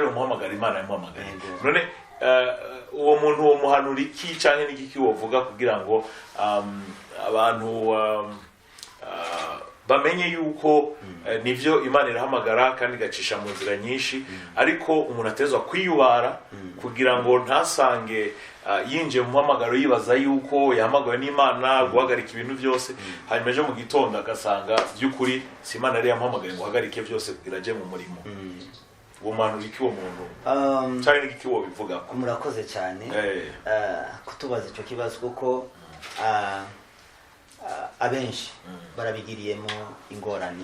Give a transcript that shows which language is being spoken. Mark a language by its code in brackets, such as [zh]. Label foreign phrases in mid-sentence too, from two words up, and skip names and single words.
[rn] umuhamagaro Imana yamuhamagaye none uwo muntu wo muhanura iki canke n'igiki wovuga kugira ngo abantu bamenye yuko nivyo Imana irahamagara kandi gacisha mu nzira nyinshi ariko umuntu atezwa kwiyubara kugira ngo ntasange yinje mu muhamagaro yibaza yuko yahamagawe n'Imana guhagarika ibintu byose hanyuma ejo mu gitondo agasanga by'ukuri si Imana yari yamuhamagaye ngo hagarike byose kugira aje mu murimo. Uwo muntu iki wo muntu cyane n'iki wo bivuga ko murakoze cyane kutubaza ico kibazo kuko abenshi barabigiriyemo ingorane.